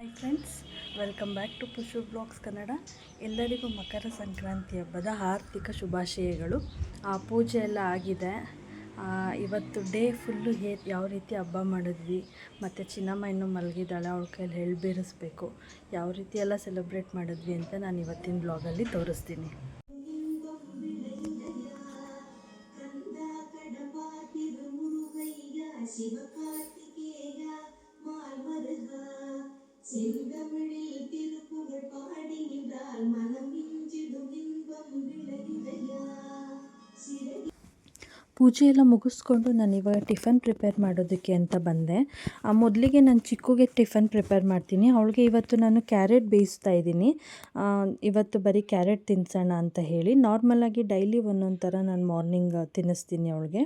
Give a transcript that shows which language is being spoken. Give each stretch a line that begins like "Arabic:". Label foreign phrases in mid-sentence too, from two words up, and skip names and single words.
Kannada: ಫ್ರೆಂಡ್ಸ್,
English: welcome back to
Kannada: ಪುಷು ಬ್ಲಾಗ್ಸ್ ಕನ್ನಡ. ಎಲ್ಲರಿಗೂ ಮಕರ ಸಂಕ್ರಾಂತಿ ಹಬ್ಬದ ಆರ್ಥಿಕ ಶುಭಾಶಯಗಳು. ಪೂಜೆ ಎಲ್ಲ ಆಗಿದೆ. ಇವತ್ತು
English: day full
Kannada: ಯಾವ ರೀತಿ ಹಬ್ಬ ಮಾಡಿದ್ವಿ, ಮತ್ತು ಚಿನ್ನಮ್ಮ ಇನ್ನೂ ಮಲಗಿದ್ದಾಳೆ, ಅವಳ ಕೈಯಲ್ಲಿ ಹೇಳ್ಬೇರಿಸ್ಬೇಕು, ಯಾವ ರೀತಿ ಎಲ್ಲ ಸೆಲೆಬ್ರೇಟ್ ಮಾಡಿದ್ವಿ ಅಂತ ನಾನು ಇವತ್ತಿನ ಬ್ಲಾಗಲ್ಲಿ ತೋರಿಸ್ತೀನಿ.
Tamil: செந்தமிழில் திருப்புகழ் பாடி நின்றால் மனம் மிஞ்சிடும் இன்பம் விளையுதையா சிறை.
Kannada: ಪೂಜೆ ಎಲ್ಲ ಮುಗಿಸ್ಕೊಂಡು ನಾನು ಇವಾಗ
English: tiffin prepare
Kannada: ಮಾಡೋದಕ್ಕೆ ಅಂತ ಬಂದೆ. ಮೊದಲಿಗೆ ನಾನು ಚಿಕ್ಕುಗೆ
English: tiffin prepare
Kannada: ಮಾಡ್ತೀನಿ. ಅವಳಿಗೆ ಇವತ್ತು ನಾನು ಕ್ಯಾರೆಟ್ ಬೇಯಿಸ್ತಾ ಇದ್ದೀನಿ. ಇವತ್ತು ಬರೀ ಕ್ಯಾರೆಟ್ ತಿನ್ಸೋಣ ಅಂತ ಹೇಳಿ. ನಾರ್ಮಲಾಗಿ ಡೈಲಿ ಒಂದೊಂದು ಥರ ನಾನು ಮಾರ್ನಿಂಗ್ ತಿನ್ನಿಸ್ತೀನಿ ಅವಳಿಗೆ.